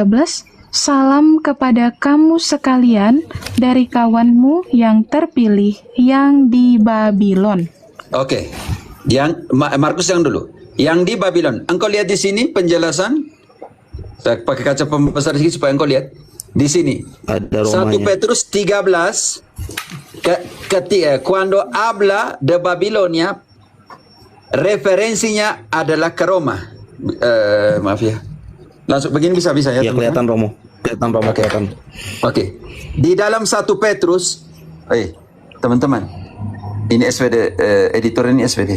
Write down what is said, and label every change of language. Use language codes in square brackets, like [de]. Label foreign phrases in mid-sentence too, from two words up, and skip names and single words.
[id] Salam kepada kamu sekalian dari kawanmu yang terpilih yang di Babylon. Oke. Yang Markus yang dulu. Yang di Babylon. Engkau lihat di sini penjelasan. Saya pakai kaca pembesar sedikit supaya engkau lihat. Di sini. Ada 1 Romanya. [es] Petrus 13 cuando habla de Babilonia, [id] referensinya adalah ke Roma. Maaf ya. Langsung begini bisa ya. Ya, kelihatan Romo. Kelihatan Romo, kelihatan. Oke. Di dalam 1 Petrus, teman-teman, ini SVD, editor ini SVD.